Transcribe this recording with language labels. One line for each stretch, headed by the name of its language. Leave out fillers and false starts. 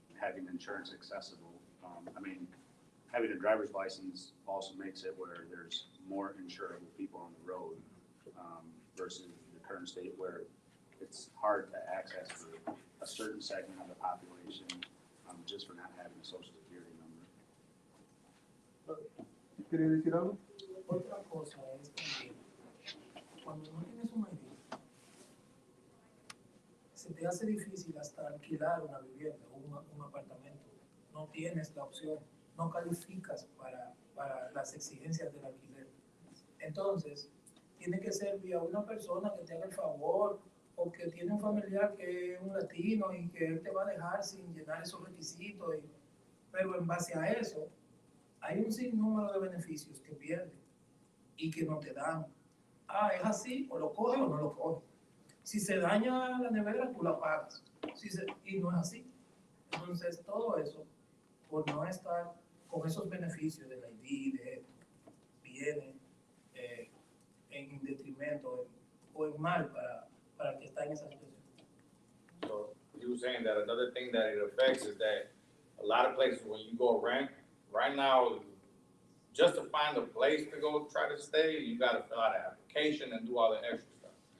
English: having insurance accessible. I mean, having a driver's license also makes it where there's more insurable people on the road versus the current state where it's hard to access for a certain segment of the population just for not having a social security number.
Spanish: ¿Quieres decir algo? Otra cosa es también, cuando no tienes un ID, se te hace difícil hasta alquilar una vivienda o un apartamento. No tienes la opción, no calificas para las exigencias del alquiler. Entonces, tiene que ser vía una persona que te haga el favor o que tiene un familiar que es un latino y que él te va a dejar sin llenar esos requisitos. Pero en base a eso, hay un sinnúmero de beneficios que pierdes y que no te dan. Es así, o lo coges o no lo coges. Si se daña la nevera, tú la pagas. Y no es así. Entonces, todo eso, por no estar con esos beneficios del ID, de esto, viene en detrimento o en mal para el que está en esa situación.
English: So you were saying that another thing that it affects is that a lot of places when you go rent, right now, just to find a place to go try to stay, you gotta fill out an application and do all the extra stuff.